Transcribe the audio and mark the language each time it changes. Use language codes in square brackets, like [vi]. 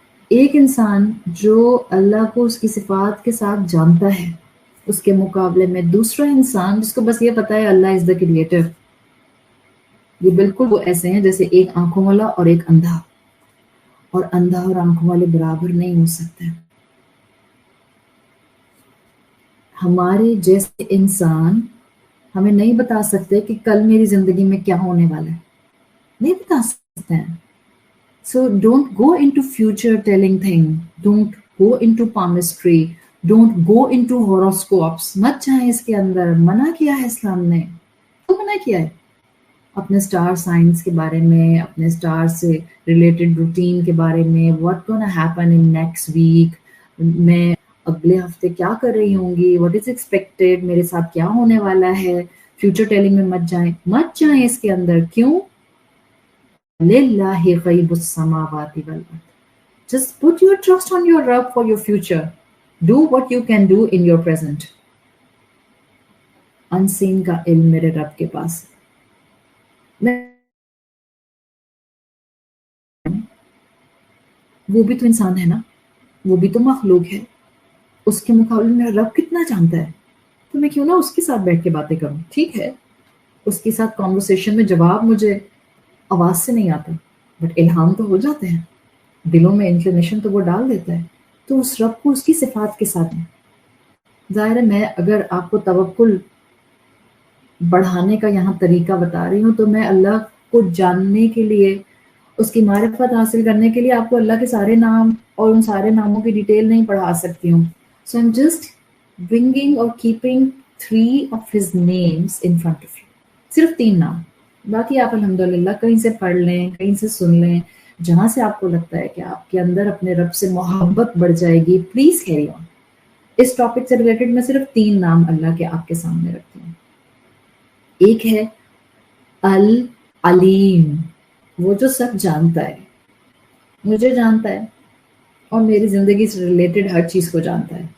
[ur] ایک انسان جو اللہ کو اس کی صفات کے ساتھ جانتا ہے اس کے مقابلے میں دوسرا انسان جس کو بس یہ پتا ہے اللہ [en] is the creator, [ur] یہ بالکل وہ ایسے ہیں جیسے ایک آنکھوں والا اور ایک اندھا، اور اندھا اور آنکھوں والے برابر نہیں ہو سکتے. ہمارے جیسے انسان ہمیں نہیں بتا سکتے کہ کل میری زندگی میں کیا ہونے والا ہے، نہیں بتا سکتے ہیں. [en] So don't go into future telling thing. Don't go into palmistry. Don't go into horoscopes. [ur] مت جائیں اس کے اندر. منع کیا ہے اسلام نے. تو منع کیا ہے اپنے سٹار سائنس کے بارے میں، اپنے سٹار سے ریلیٹڈ روٹین کے بارے میں. [en] what gonna happen in next week. [ur] میں اگلے ہفتے کیا کر رہی ہوں گی. [en] what is expected. [ur] میرے ساتھ کیا ہونے والا ہے. فیوچر ٹیلنگ میں مت جائیں، مت جائیں اس کے اندر. کیوں؟ [ar] لِلَّهِ غَيْبُ السَّمَاوَاتِ وَالْأَرْضِ. [en] Just put your trust on your Rabb for your future. Do what you can do in your present. [ur] Unseen کا علم میرے رب کے پاس ہے. وہ بھی تو انسان ہے نا، وہ بھی تو مخلوق ہے. اس کے مقابلے میں رب کتنا جانتا ہے، تو میں کیوں نہ اس کے ساتھ بیٹھ کے باتیں کروں. ٹھیک ہے اس کے ساتھ کانورسیشن میں جواب مجھے آواز سے نہیں آتا، بٹ الہام تو ہو جاتے ہیں، دلوں میں انکلینیشن تو وہ ڈال دیتا ہے. تو اس رب کو اس کی صفات کے ساتھ ہے. ظاہر ہے میں اگر آپ کو توکل بڑھانے کا یہاں طریقہ بتا رہی ہوں تو میں اللہ کو جاننے کے لیے، اس کی معرفت حاصل کرنے کے لیے آپ کو اللہ کے سارے نام اور ان سارے ناموں کی ڈیٹیل نہیں پڑھا سکتی ہوں. [en] So I'm just bringing اور keeping 3 of his names in front of you. [ur] صرف 3 نام، باقی آپ الحمدللہ کہیں سے پڑھ لیں، کہیں سے سن لیں، جہاں سے آپ کو لگتا ہے کہ آپ کے اندر اپنے رب سے محبت بڑھ جائے گی. [en] Please carry on. [ur] اس topic سے ریلیٹڈ میں صرف 3 نام اللہ کے آپ کے سامنے رکھتی ہوں. ایک ہے العلیم، وہ جو سب جانتا ہے، مجھے جانتا ہے اور میری زندگی سے ریلیٹڈ ہر چیز کو جانتا ہے.